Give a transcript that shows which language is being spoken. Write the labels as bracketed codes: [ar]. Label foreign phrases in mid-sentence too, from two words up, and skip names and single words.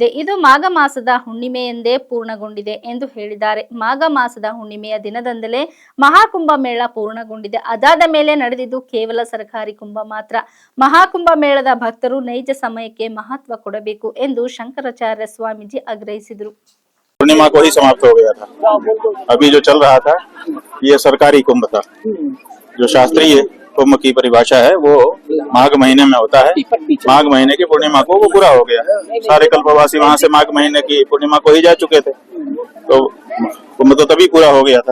[kn] ಇದು ಮಾಘ ಮಾಸದ ಹುಣ್ಣಿಮೆಯೆಂದೇ ಪೂರ್ಣಗೊಂಡಿದೆ ಎಂದು ಹೇಳಿದ್ದಾರೆ. ಮಾಘ ಮಾಸದ ಹುಣ್ಣಿಮೆಯ ದಿನದಂದಲೇ ಮಹಾಕುಂಭ ಮೇಳ ಪೂರ್ಣಗೊಂಡಿದೆ. ಅದಾದ ಮೇಲೆ ನಡೆದಿದ್ದು ಕೇವಲ ಸರಕಾರಿ ಕುಂಭ ಮಾತ್ರ. ಮಹಾಕುಂಭ ಮೇಳದ ಭಕ್ತರು ನೈಜ ಸಮಯಕ್ಕೆ ಮಹತ್ವ ಕೊಡಬೇಕು ಎಂದು ಶಂಕರಾಚಾರ್ಯ ಸ್ವಾಮೀಜಿ ಆಗ್ರಹಿಸಿದರು. [hi] पूर्णिमा को ही समाप्त हो गया था. अभी जो चल रहा था ये सरकारी कुंभ था. जो शास्त्रीय कुंभ की परिभाषा है वो माघ महीने में होता है. माघ महीने की पूर्णिमा को वो पूरा हो गया. सारे कल्पवासी वहाँ से माघ महीने की पूर्णिमा को ही जा चुके थे, तो कुंभ तो तभी पूरा हो गया था.